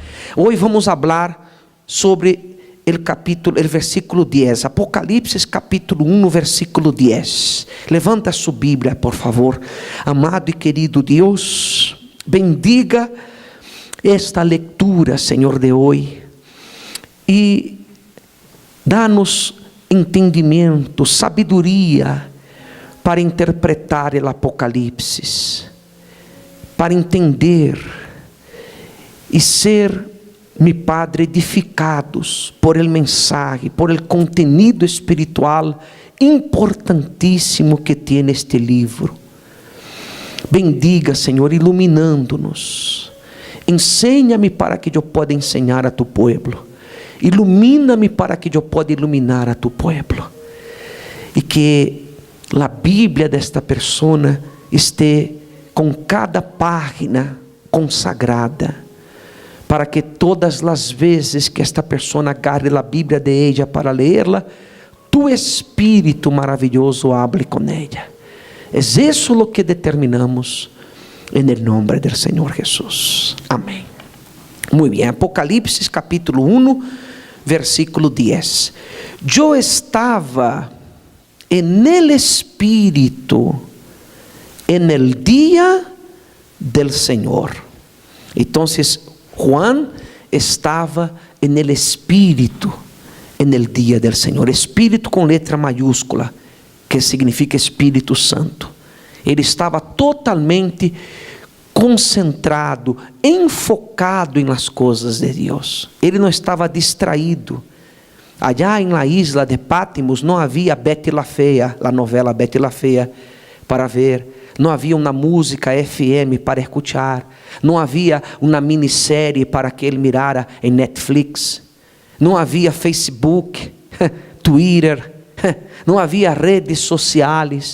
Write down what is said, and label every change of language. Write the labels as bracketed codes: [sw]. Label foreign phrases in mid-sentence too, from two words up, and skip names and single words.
[es] Hoy vamos a hablar sobre el versículo 10. Apocalipsis capítulo 1, versículo 10. Levanta su Biblia, por favor. Amado y querido Dios, bendiga esta lectura, Señor, de hoy. [pt] E dá-nos entendimento, sabedoria para interpretar o Apocalipse, para entender e ser, meu Padre, edificados [es] por el mensaje, por el contenido espiritual [pt] importantíssimo que tem este livro. Bendiga, Senhor, iluminando-nos. Ensina-me para que eu possa ensinar a [es] tu pueblo. [pt] Ilumina-me para que eu possa iluminar a [es] tu pueblo. [pt] E que a Bíblia desta pessoa esteja com cada página consagrada, para que todas as vezes que esta pessoa agarre a Bíblia [es] de ella para leerla, [pt] tu Espírito maravilhoso hable com ella. É isso o que determinamos em nome do Senhor Jesus. Amém. Muito bem, Apocalipse capítulo 1, versículo 10. Eu estava [es] en el Espírito en el día del Señor. Entonces Juan estava en el Espírito en el día del Señor. [pt] Espírito com letra maiúscula, que significa Espírito Santo. Ele estava totalmente concentrado, enfocado em las coisas de Deus. Ele não estava distraído. Allá em [es] la isla [pt] de Patmos não havia Betty la Fea, a novela Betty la Fea, para ver. Não havia uma música FM para escuchar. Não havia uma minissérie para que ele mirara em Netflix. Não havia Facebook, Twitter, não havia redes sociais.